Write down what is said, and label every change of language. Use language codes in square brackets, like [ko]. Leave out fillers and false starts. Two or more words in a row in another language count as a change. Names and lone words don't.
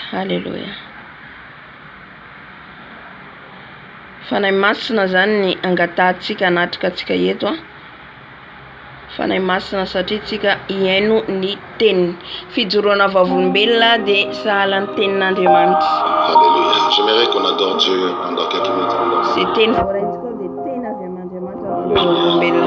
[mg] Haleluya. Fanahy masina zany ny angatahantsika anatrika antsika eto Fanahy masina satria tsika iaino ny teniny. Fijoroana Vavolombelona dia sahala ny tenin'Andriamanitra. [fr] Alléluia. J'aimerais qu'on adore Dieu pendant quelques minutes. [mg] C'est teny voaraintsika dia teny avy amin'Andriamanitra Vavolombelona.